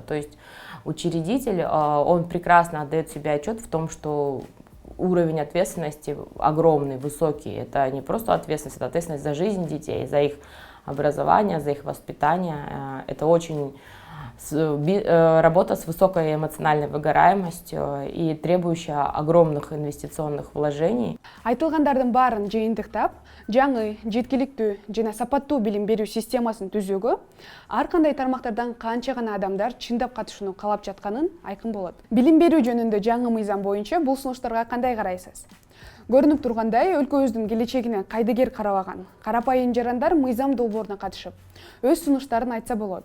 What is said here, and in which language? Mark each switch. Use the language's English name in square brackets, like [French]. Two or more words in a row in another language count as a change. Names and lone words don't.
[Russian] То есть учредитель, он прекрасно отдает себе отчет в том, что уровень ответственности огромный, высокий. Это не просто ответственность, это ответственность за жизнь детей, за их образование, за их воспитание. Это очень работа с высокой эмоциональной выгораемостью и требующая огромных инвестиционных вложений. [Kyrgyz] Айтылгандардын баарын жыйынтыктап, жаңы, жеткиликтүү жана сапаттуу билим берүү системасын түзүүгө ар кандай тармактардан канча гана адамдар чындап катышууну каалап жатканын айкын болот. Билим берүү жөнүндө жаңы мыйзам боюнча бул сунуштарга кандай карайсыз? Көрүнүп тургандай, өлкөбүздүн келечегине кайдыгер карабаган карапайым жарандар мыйзам долбооруна катышып, өз сунуштарын айтса болот.